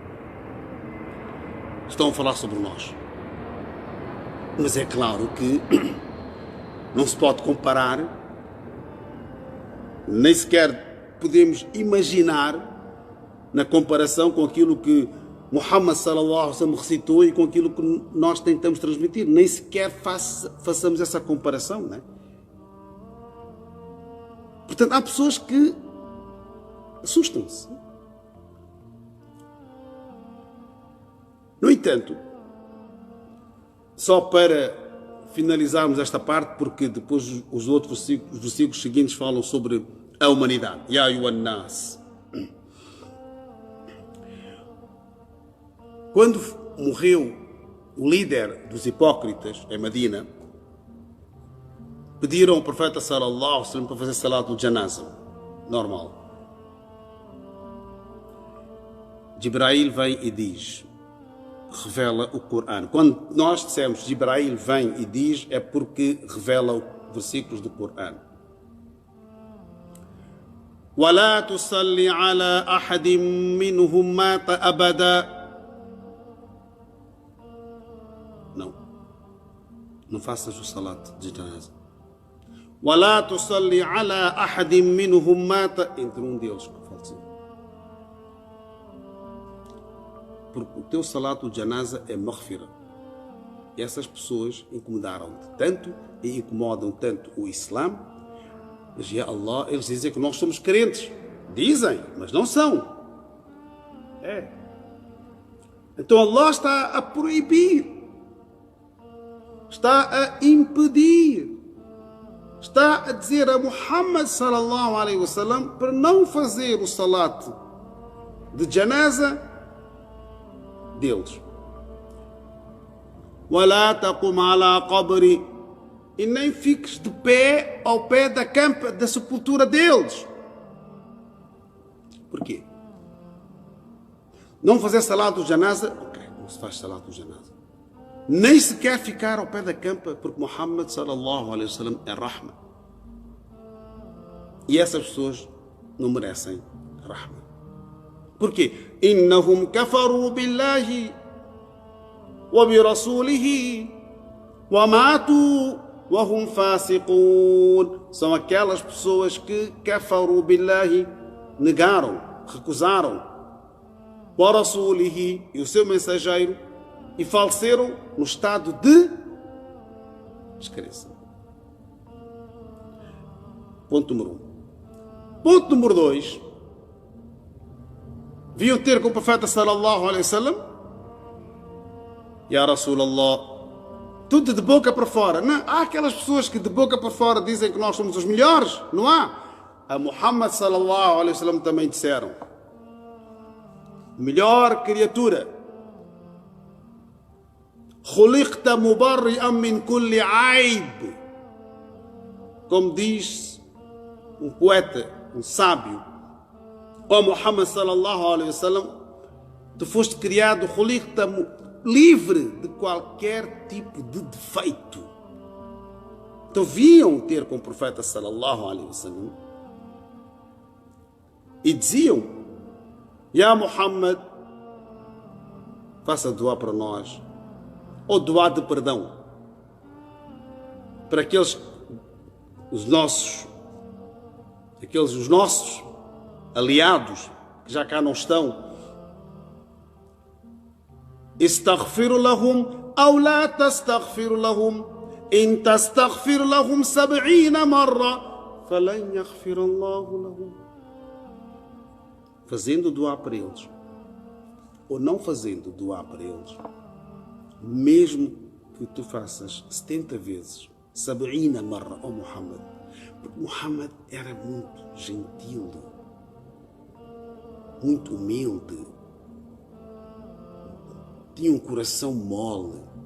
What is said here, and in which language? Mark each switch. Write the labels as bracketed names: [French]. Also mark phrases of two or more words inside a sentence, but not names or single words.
[Portuguese] Estão a falar sobre nós. Mas é claro que não se pode comparar, nem sequer podemos imaginar na comparação com aquilo que Muhammad [Arabic] صلى الله عليه وسلم [Portuguese] recitou e com aquilo que nós tentamos transmitir. Nem sequer façamos essa comparação, não é? Portanto, há pessoas que assustam-se. No entanto, só para finalizarmos esta parte, porque depois os outros versículos seguintes falam sobre a humanidade. [Arabic] يا أيها الناس. [Portuguese] Quando morreu o líder dos hipócritas em Medina, pediram ao profeta [Arabic] صلى الله عليه وسلم [Portuguese] para fazer salat do janazah, normal. Jibrail vem e diz, revela o Corão. Quando nós dissemos Jibrail vem e diz, é porque revela versículos do Corão. [Arabic] وَلَا تُصَلِّ عَلَى أَحَدٍ مِّنْهُمْ مَاتَ أَبَدًا. [Portuguese] Não faças o salat de janaza. [Arabic] وَلَا تُصَلِّ عَلَى أَحَدٍ مِّنْهُمْ مَاتَ, [Portuguese] entre um deles que faleceu. Porque o teu salat de janaza é maghfira. E essas pessoas incomodaram-te tanto e incomodam tanto o Islã, mas ya Allah, eles dizem que nós somos crentes. Dizem, mas não são. Então Allah está a proibir, está a impedir, está a dizer a Muhammad [Arabic] صلى الله عليه وسلم [Portuguese] para não fazer o salat de janaza deles. [Arabic] وَلَا تَقُمْ عَلَى قَبْرِ, [Portuguese] e nem fiques de pé ao pé da campa, da sepultura deles. Porquê? Não fazer salat do janaza? Ok, não se faz salat do janaza. Nem sequer ficar ao pé da campa, porque Muhammad [Arabic] صلى الله عليه وسلم [Portuguese] é rahma. E essas pessoas não merecem rahma. Porquê? [Arabic] إِنَّهُمْ كَفَرُوا بِاللَّهِ وَبِرَسُولِهِ وَمَاتُوا وَهُمْ فَاسِقُونَ. [Portuguese] São aquelas pessoas que [Arabic] كفروا بالله, [Portuguese] negaram, recusaram, [Arabic] ورسوله, [Portuguese] e o seu mensageiro, e faleceram no estado de descrença. Ponto número 1. Ponto número 2. Vinham ter com o profeta [Arabic] صلى الله عليه وسلم, يا رسول الله, [Portuguese] tudo de boca para fora. Não, há aquelas pessoas que de boca para fora dizem que nós somos os melhores, não há? A Muhammad [Arabic] صلى الله عليه وسلم [Portuguese] também disseram, melhor criatura, [Arabic] خُلِقْتَ مُبَرِّئًا مِنْ كُلِّ عَيْبٍ. [Portuguese] Como diz um poeta, um sábio, ó Muhammad [Arabic] صلى الله عليه وسلم, [Portuguese] tu foste criado livre de qualquer tipo de defeito. Então vinham ter com o profeta [Arabic] صلى الله عليه وسلم [Portuguese] e diziam, Ya Muhammad, faça dua para nós, ou dua de perdão para os nossos aliados que já cá não estão. [Arabic] استغفر لهم أو لا تستغفر لهم إن تستغفر لهم 70 مرة فلن يغفر الله لهم. [Portuguese] Fazendo dua para eles ou não fazendo dua para eles, mesmo que tu faças 70 vezes 70 مرة, ó Muhammad, porque Muhammad era muito gentil, muito humilde, tinha um coração mole.